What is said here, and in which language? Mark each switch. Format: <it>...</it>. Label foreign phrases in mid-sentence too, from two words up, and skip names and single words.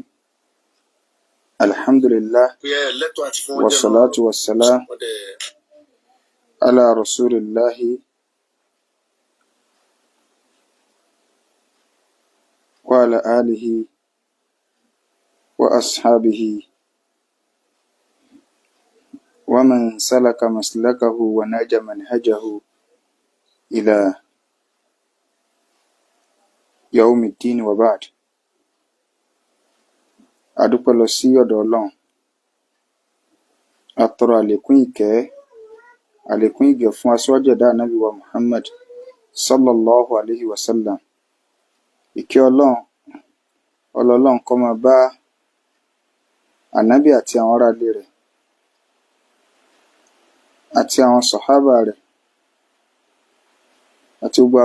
<ar>الحمد لله والصلاة والسلام على رسول الله وعلى آله وأصحابه ومن سلك مسلكه ونهج منهجه إلى يوم الدين وبعد.</ar> <yo>adúpẹ́ lọ sí ọ̀dọ̀ Ọlọ́run, atọrọ àlékún ìkẹ́ àlékún ìgẹ̀ fún aṣíwájú ẹ̀dá ànábì wa Muhammad</yo> <ar>صلى الله عليه وسلم.</ar> <yo>Ìkẹ́ Ọlọ́run kó máa bá ànábì àti àwọn ará ilé rẹ̀ àti àwọn sàhábà rẹ̀ àti gbogbo</yo>